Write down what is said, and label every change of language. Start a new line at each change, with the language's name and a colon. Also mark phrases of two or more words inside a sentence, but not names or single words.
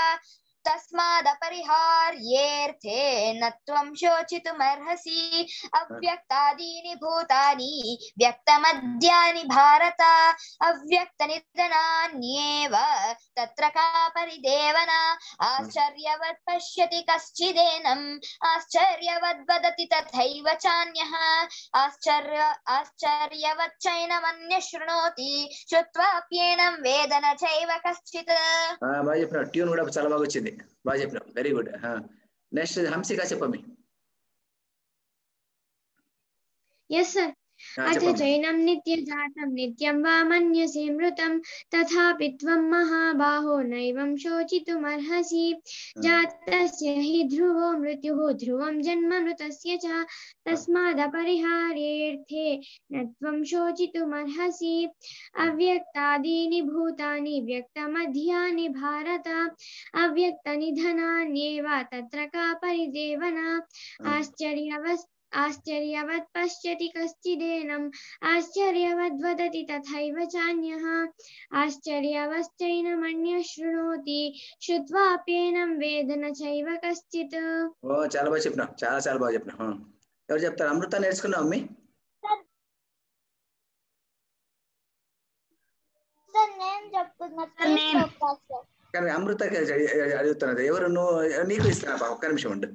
Sanskrit: తస్మాదపరిహార్యేతే నత్వం శోచితుమర్హసి అవ్యక్తాదీని భూతాని వ్యక్తమద్యాని భారత అవ్యక్తనిధనాన్యేవ తత్ర కా పరిదేవనా ఆశ్చర్యవత్ పశ్యతి కశ్చిదేనం ఆశ్చర్యవద్వదతి తథైవ చాన్యః ఆశ్చర్యవచ్చైనమన్యః శృణోతి శ్రుత్వాప్యేనం వేద న చైవ కశ్చిత్.
Telugu: బాగా చెప్పినావు, ట్యూన్ కూడా చాలా బాగా వచ్చింది, బాగా చెప్పినావు,
English: very good.
Telugu: నెక్స్ట్ హంసిక చెప్పమి.
English: Yes sir.
Sanskrit: अथ चैनं नित्यजातं नित्यं वा मन्यसे मृतं तथापि त्वं महाबाहो नैवं शोचितुमर्हसि जातस्य हि ध्रुवो मृत्युः ध्रुवं जन्म मृतस्य च तस्मादपरिहार्येऽर्थे न त्वं शोचितुमर्हसि अव्यक्तादीनि भूतानि व्यक्तमध्यानि भारत अव्यक्तनिधनान्येव तत्र का परिदेवना आश्चर्यवत् पश्यति कश्चिदेनम् आश्चर्यवद् वदति तथैव चान्यः आश्चर्यवश्चैनमन्यः शृणोति श्रुत्वाप्येनं वेद न चैव कश्चित्
Telugu: చాలా బాగా చెప్పినా, చాలా బాగా చెప్పినా. ఎవరు చెప్తారు? అమృత నేర్చుకున్నావు అమ్మి? కానీ అమృతకి అడుగుతున్నది ఎవరు? నువ్వు నీకు ఇస్తున్నా బా, ఒక్క నిమిషం ఉండు.